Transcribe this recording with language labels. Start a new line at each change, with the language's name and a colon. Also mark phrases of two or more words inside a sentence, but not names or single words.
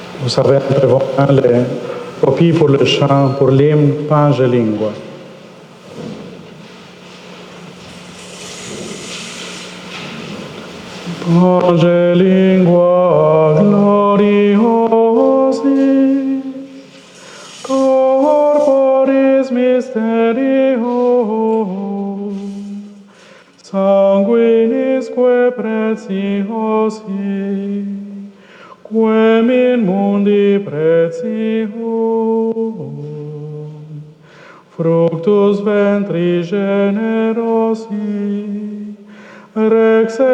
French: savez, nous prévoyons les copies pour le chant, pour l'hymne Pange Lingua.
Latin: Pange Lingua gloriosi, corporis mysterium, sanguinisque preciosi, quem in mundi pretium, fructus ventri generosi, rex